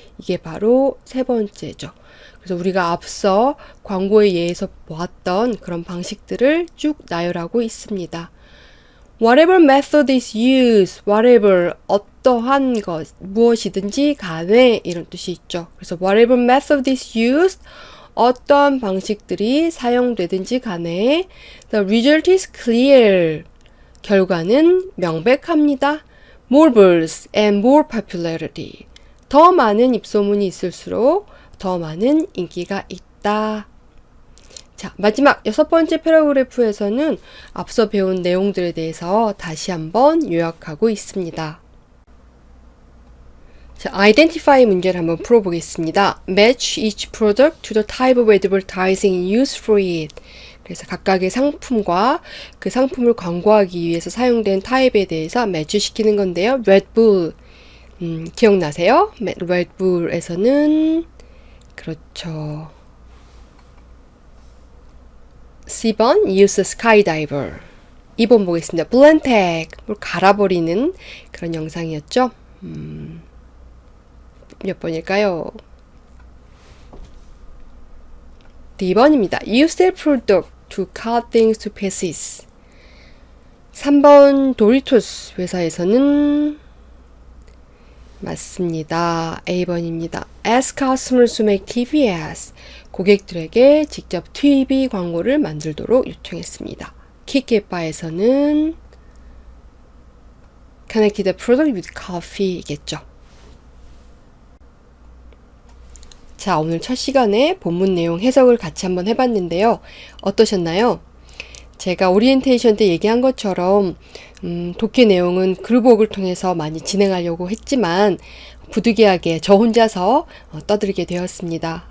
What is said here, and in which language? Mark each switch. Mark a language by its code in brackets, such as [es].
[ko] 이게 바로 세 번째죠. 그래서 우리가 앞서 광고에 의해서 보았던 그런 방식들을 쭉 나열하고 있습니다. [en] Whatever method is used, whatever, [ko] 어떠한 것, 무엇이든지 간에 이런 뜻이 있죠. [en] 그래서 whatever method is used, [ko] 어떠한 방식들이 사용되든지 간에 [en] the result is clear, [ko] 결과는 명백합니다. [en] More buzz and more popularity, [ko] 더 많은 입소문이 있을수록 더 많은 인기가 있다. 자, 마지막 6번째 패러그래프에서는 앞서 배운 내용들에 대해서 다시 한번 요약하고 있습니다. 자, identify 문제를 한번 풀어보겠습니다. [en] Match each product to the type of advertising used for it. [ko] 그래서 각각의 상품과 그 상품을 광고하기 위해서 사용된 타입에 대해서 매치시키는 건데요. Red Bull, 기억나세요? Red Bull에서는 그렇죠. C번 [en] use skydiver. [ko] 2번 보겠습니다. 블렌텍, 뭘 갈아버리는 그런 영상이었죠. 몇 번일까요? 2번입니다. [en] Use their product to cut things to pieces. [ko] 3번 도리토스 회사에서는 맞습니다. A번입니다. [en] Ask customers to make TV ads. [ko] 고객들에게 직접 TV 광고를 만들도록 요청했습니다. 키키바에서는 [en] Connected the product with coffee겠죠. [ko] 자, 오늘 첫 시간에 본문 내용 해석을 같이 한번 해봤는데요. 어떠셨나요? 제가 오리엔테이션 때 얘기한 것처럼 독해 내용은 그룹웍을 통해서 많이 진행하려고 했지만 부득이하게 저 혼자서 떠들게 되었습니다.